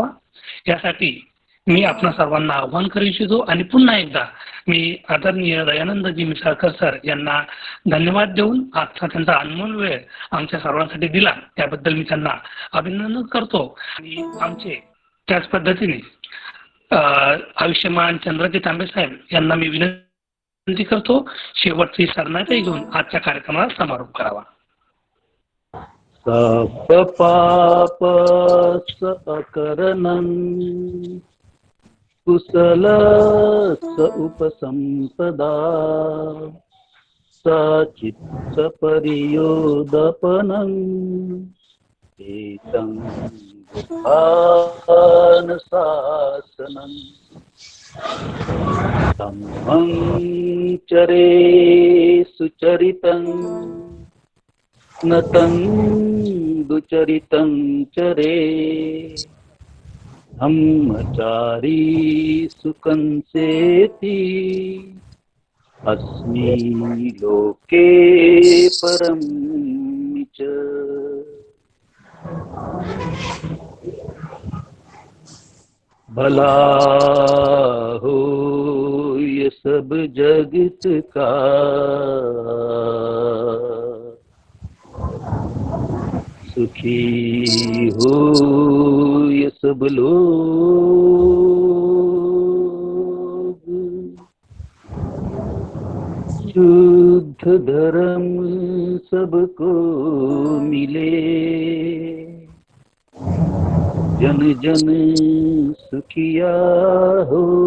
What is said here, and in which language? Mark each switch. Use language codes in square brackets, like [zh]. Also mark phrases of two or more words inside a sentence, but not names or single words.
[mr] यासाठी मी आपणा सर्वांना आव्हान करू इच्छितो आणि पुन्हा एकदा मी आदरणीय दयानंदजी मिसाळकर सर यांना धन्यवाद देऊन आजचा त्यांचा अनमोल वेळ आमच्या सर्वांसाठी दिला त्याबद्दल मी त्यांना अभिनंदन करतो. आणि आमचे त्याच पद्धतीने आयुष्यमान चंद्रजी तांबे साहेब यांना मी विनंती करतो शेवटची शरणागती घेऊन आजच्या कार्यक्रमाला समारोप करावा. [pi] पाप सकरणं कुशल उपसंपदा सचित्त परियोदपनं एतं बुद्धान शासनं धम्मं चरे सुचरितं नतं दुचरितं चरे धम्मचारी सुखं सेति अस्मि लोके परं च. [hi] भला हो ये सब जगत का सुखी हो ये सब लोग शुद्ध धर्म सबको मिले जन जन सुखिया हो.